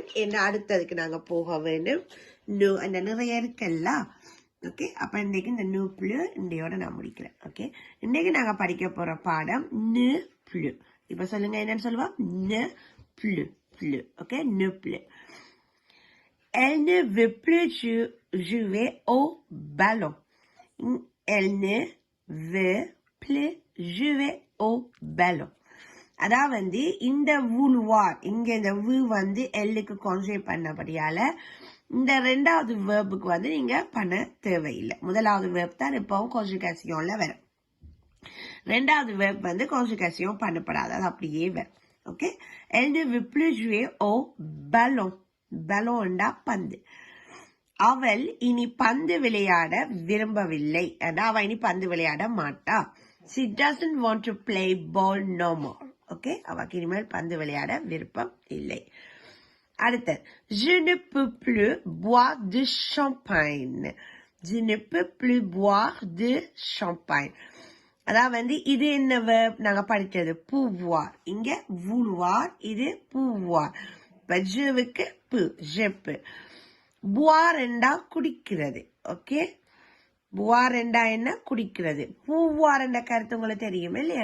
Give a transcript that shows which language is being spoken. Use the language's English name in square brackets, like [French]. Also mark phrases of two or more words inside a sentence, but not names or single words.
[Tamil] என்ன அடுத்ததுக்கு நாங்க போக வேண்டும். அந்த நிறைய இருக்குல்ல. ஓகே, அப்ப இன்னைக்கு இந்த [French] ne plus [Tamil] இன்றையோட நான் முடிக்கிறேன். ஓகே, இன்னைக்கு நாங்க படிக்க போற பாடம் [French] ne plus. [Tamil] இப்ப சொல்லுங்க என்னன்னு சொல்லுவோம். [French] ne plus plus. [Tamil] ஓகே, [French] ne plus. Elle ne veut plus jouer au ballon. Elle ne veut plus jouer au ballon. [Tamil] அதாவது இந்த வூல்வார் இங்க இந்த வு வந்து எல்லுக்கு கான்சென்ட்ரேட் பண்ணபடியால இந்த ரெண்டாவது வேர்புக்கு வந்து நீங்க பண்ண தேவையில்லை. முதலாவது வேர்ப் தான் இப்பவும் கான்ஜுகேஷன்ல வரும். ரெண்டாவது வேர்ப் வந்து கான்ஜுகேஷன் பண்ணப்படாது, அது அப்படியே வரும். ஓகே, [French] elle ne veut plus jouer au ballon. [Tamil] பலோண்டா பந்து. அவள் இனி பந்து விளையாட விரும்பவில்லை. அவள் இனி பந்து விளையாட மாட்டா. [English] She doesn't want to play ball no more. [Tamil] ஓகே, அவளுக்கு இனிமேல் பந்து விளையாட விருப்பம் இல்லை. அடுத்தது, [French] je ne peux plus boire de champagne. Je ne peux plus boire de champagne. [Tamil] அதாவது இது என்ன verb நாங்க படிச்சது pouvoir. இங்க vouloir, இது pouvoir. ஜெவுக்கு பு, ஜெப்பு. புவார் என்றா குடிக்கிறது. ஓகே, புவார் என்றா என்ன? குடிக்கிறது. பூவார் என்ற கருத்து உங்களுக்கு தெரியும் இல்லையா?